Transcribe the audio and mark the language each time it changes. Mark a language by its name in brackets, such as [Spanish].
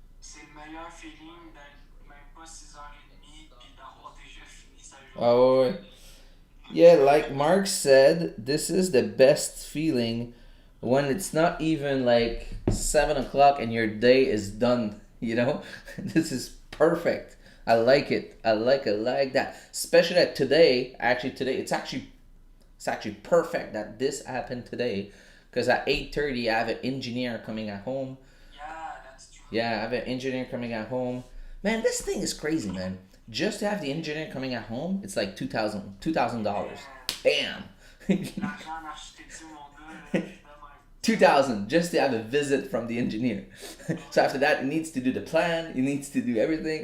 [French] C'est le meilleur feeling d'être même pas 6h30 puis d'avoir déjà fini sa Oh, journée de trading. [English] Yeah, like Mark said, this is the best feeling when it's not even like 7 o'clock and your day is done. You know, this is perfect. I like it. I like that. Especially that today. Actually, today it's actually perfect that this happened today, because at 8:30 I have an engineer coming at home. Yeah, that's true. Yeah, I have an engineer coming at home. Man, this thing is crazy, man. Just to have the engineer coming at home, it's like $2,000. Bam. [French] L'argent en architecture, mon gars, là, je suis de même. [English] 2,000 just to have a visit from the engineer. So after that, he needs to do the plan. He needs to do everything.